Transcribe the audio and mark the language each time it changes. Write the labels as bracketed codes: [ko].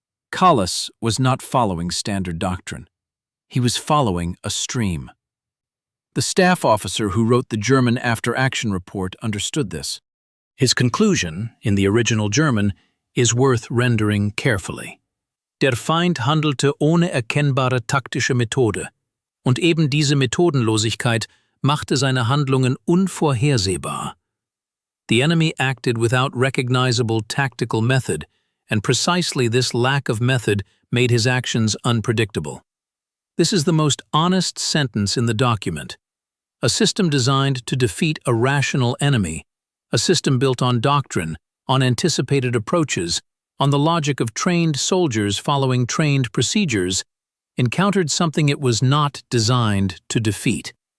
[en] Collis was not following standard doctrine. He was following a stream. The staff officer who wrote the German after-action report understood this. His conclusion, in the original German, is worth rendering carefully. [de] Der Feind handelte ohne erkennbare taktische Methode, und eben diese Methodenlosigkeit machte seine Handlungen unvorhersehbar. [en] The enemy acted without recognizable tactical method, and precisely this lack of method made his actions unpredictable. This is the most honest sentence in the document. A system designed to defeat a rational enemy, a system built on doctrine, on anticipated approaches, on the logic of trained soldiers following trained procedures, encountered something it was not designed to defeat.